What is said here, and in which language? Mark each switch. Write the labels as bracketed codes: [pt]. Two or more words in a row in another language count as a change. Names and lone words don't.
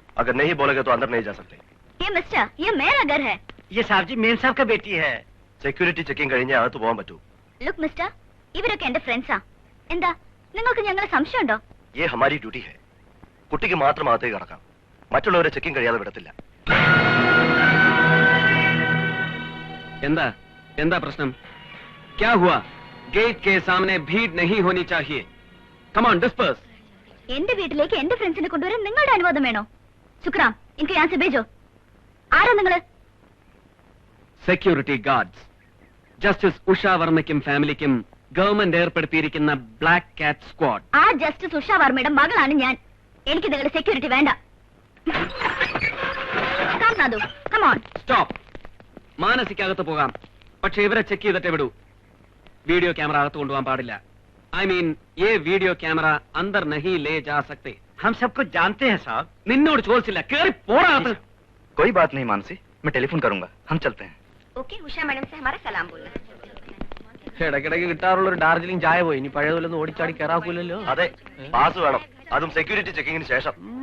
[hi] अगर नहीं बोलेगे तो अंदर नहीं जा सकते। ये मिस्टर, ये मेरा घर है। ये साहब जी मेम साहब का बेटी है। [en] security checking [ml] കഴിഞ്ഞേ അകത്ത് പോകാൻ പറ്റൂ. [en] look mister, [ml] ഇവരൊക്കെ എന്റെ ഫ്രണ്ട്സാ. എന്താ നിങ്ങൾക്ക് ഞങ്ങളെ സംശയമുണ്ടോ? [hi] ये हमारी ड्यूटी है. [ml] കുട്ടിക്ക് മാത്രം അകത്തേക്ക് കടക്കാം. മറ്റുള്ളവരെ ചെക്കിംഗ് കഴിയാതെ വിടത്തില്ല. എന്താ എന്താ പ്രശ്നം? [hi] क्या हुआ? गेट के सामने भीड़ नहीं होनी चाहिए. [en] Come on, disperse. [ml] എന്റെ വീട്ടിലേക്ക് എന്റെ ഫ്രണ്ട്സിനെ കൊണ്ടുവരാൻ നിങ്ങളുടെ അനുവാദം വേണോ? ശുക്രാം, എനിക്ക് [hi] यहाँ से भेजो. [ml] ആരാ നിങ്ങള്? [en] Security guards. [ml] ജസ്റ്റിസ് ഉഷാ വർമ്മയ്ക്കും ഫാമിലിക്കും ഗവൺമെന്റ് ഏർപ്പെടുത്തിയിരിക്കുന്ന ബ്ലാക്ക് കാറ്റ് സ്ക്വാഡ്. ആ ജസ്റ്റിസ് ഉഷാ വർമ്മയുടെ മകളാണ് ഞാൻ. എനിക്ക് നിങ്ങളുടെ സെക്യൂരിറ്റി വേണ്ട. സ്റ്റോപ്പ്. മാനസികകത്ത് പോകാം, പക്ഷെ ഇവരെ ചെക്ക് ചെയ്തിട്ടേ വിടൂ. [en] video camera [ml] അകത്ത് കൊണ്ടുപോകാൻ പാടില്ല. [en] I mean, [hi] ये [en] video camera [hi] अंदर नहीं ले जा सकते. हम सबको जानते हैं साहब. [ml] നിന്നോട് ചോദിച്ചില്ല, കേറി പോടാ. [hi] कोई बात नहीं मानसी, मैं टेलीफोन करूंगा. हम चलते हैं. ओके, उषा मैडम से हमारा सलाम बोलना. [ml] ഇടയ്ക്കിടയ്ക്ക് കിട്ടാറുള്ള ഒരു ഡാർജിലിംഗ് ചായ പോയി. ഇനി പഴയതുപോലൊന്നും ഓടിച്ചാടി കയറാക്കൂലല്ലോ. അതെ, പാസ് വേണം. അതും [en] security checking [ml] ശേഷം.